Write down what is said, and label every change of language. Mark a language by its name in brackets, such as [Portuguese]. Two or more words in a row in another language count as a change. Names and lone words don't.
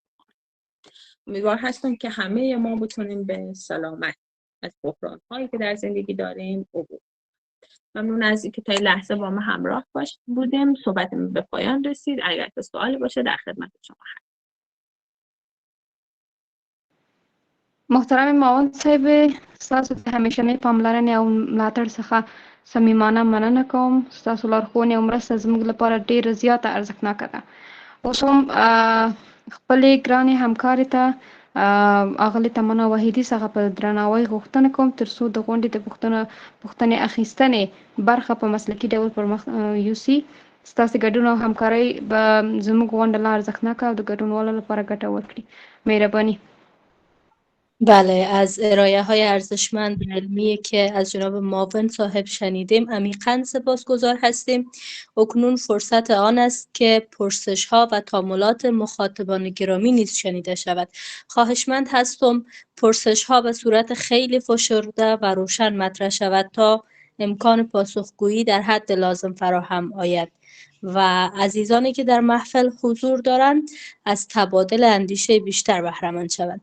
[Persian] امیدوار هستم که همه ما بتونیم به سلامت از بحران هایی که در زندگی داریم عبور. ممنون از اینکه تا این لحظه با ما همراه بودیم. صحبتمون به پایان رسید. اگر که سوالی باشه در خدمت شما هستم. [Pashto] محترم معاون صاحب، ستاسو ته همیشنی پاملرنې او ملاتړ څخه صمیمانه مننه کوم. ستاسو لارښوونې او مرسته زموږ لپاره ډېره زیاته ارزښتناکه ده. اوس هم خپلې ګرانې همکارې ته اغلی تمنا وحیدی څخه په درناوي غوښتنه کوم ترڅو د غونډې د پوښتنې اخیستنې برخه په مسلکي ډول پر مخ یوسي. ستاسو ګډون او همکاري به زموږ غونډه لا ارزښتناکه او د ګډونوالو لپاره ګټور کړي. مهرباني. [Persian] بله، از ارائه های ارزشمند و علمی که از جناب معاون صاحب شنیدیم عمیقاً سپاسگزار هستیم. اکنون فرصت آن است که پرسش ها و تاملات مخاطبان گرامی نیز شنیده شود. خواهشمند هستم پرسش ها به صورت خیلی فشرده و روشن مطرح شود تا امکان پاسخگویی در حد لازم فراهم آید و عزیزانی که در محفل حضور دارند از تبادل اندیشه بیشتر بهره‌مند شوند.